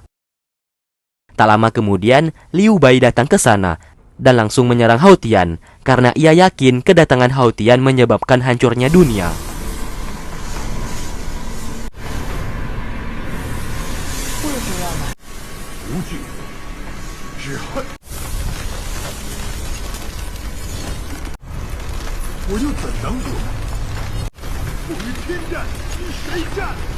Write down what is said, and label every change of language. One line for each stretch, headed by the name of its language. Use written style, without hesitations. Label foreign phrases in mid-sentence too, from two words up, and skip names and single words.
Indonesian: Tak lama kemudian, Liu Bai datang ke sana dan langsung menyerang Hao Tian karena ia yakin kedatangan Hao Tian menyebabkan hancurnya dunia.
Chinese: 惧，只恨我又怎能不来？我与天战，与谁战？